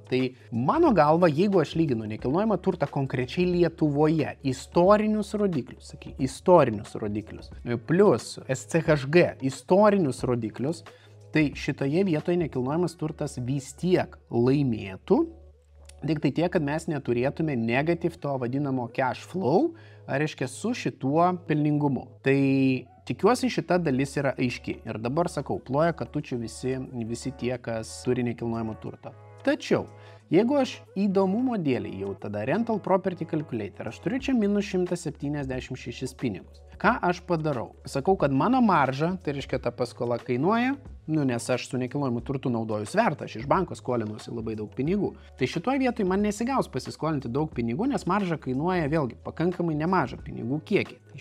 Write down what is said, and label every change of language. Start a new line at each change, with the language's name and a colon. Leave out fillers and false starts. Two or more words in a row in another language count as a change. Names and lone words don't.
Lithuanian: Tai mano galva, jeigu aš lyginu nekilnojamą turtą konkrečiai Lietuvoje, istorinius rodiklius, istorinius rodiklius, plus SCHG istorinius rodiklius, tai šitoje vietoje nekilnojamas turtas vis tiek laimėtų. Tik tai tiek, kad mes neturėtume negative to vadinamo
English: cash flow,
Lithuanian: ar reiškia su šituo pelningumu. Tai tikiuosi šita dalis yra aiški. Ir dabar sakau, ploja katučių visi tie, kas turi nekilnojamo turto. Tačiau, jeigu aš įdomumo dėliai jau tada
English: rental property calculator,
Lithuanian: aš turiu čia minus 176 pinigus. Ką aš padarau? Sakau, kad mano marža, tai reiškia ta paskola kainuoja, nes aš su nekilnojamu turtu naudoju svertą, aš iš banko skolinuosi labai daug pinigų. Tai šitoj vietoj man nesigaus pasiskolinti daug pinigų, nes marža kainuoja vėlgi pakankamai nemažą pinigų kiekį.